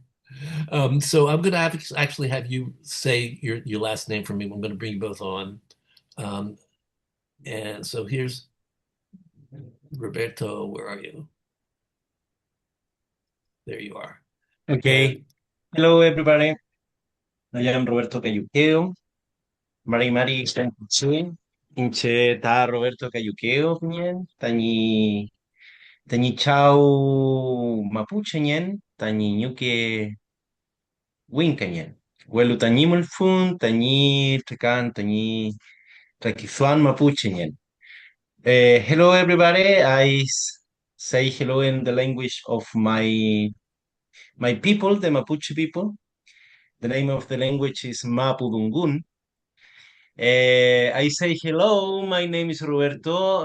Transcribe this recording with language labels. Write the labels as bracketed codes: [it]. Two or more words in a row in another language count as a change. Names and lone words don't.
[en] So I'm going to actually have you say your last name for me. I'm going to bring you both on. Um, and so here's Roberto. Where are you? There you are. Okay. And Hello, everybody. I am Roberto Cayuqueo. Mari Santiago. [arn] Inche ta Roberto Cayuqueo nyen. Tani chau Mapuche nyen. Tani ñuque Winca nyen. Huelu tani mulfun. Tani trekan. Tani trakizuan Mapuche nyen. [en] Hello, everybody. Say hello in the language of my people, the Mapuche people. The name of the language is Mapudungun. I say hello. My name is Roberto.